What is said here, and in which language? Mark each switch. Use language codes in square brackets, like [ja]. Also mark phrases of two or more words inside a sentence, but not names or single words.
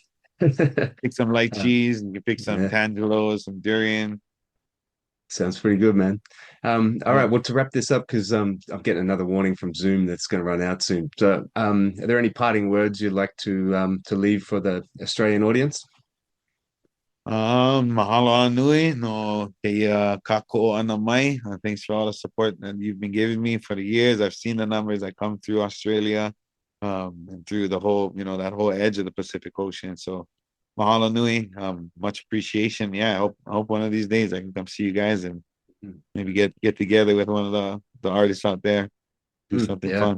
[en] Pick some light cheese and you pick some tangelos, some durian. Sounds pretty good, man. All right. Well, to wrap this up, because I'm getting another warning from Zoom that's going to run out soon. So, are there any parting words you'd like to leave for the Australian audience? [haw] Mahalo anui no keia kako ana mai. [en] Thanks for all the support that you've been giving me for the years. I've seen the numbers that come through Australia, and through the whole, that whole edge of the Pacific Ocean. So [haw] mahalo nui, [en] much appreciation. Yeah, I hope one of these days I can come see you guys and maybe get together with one of the artists out there, do something fun.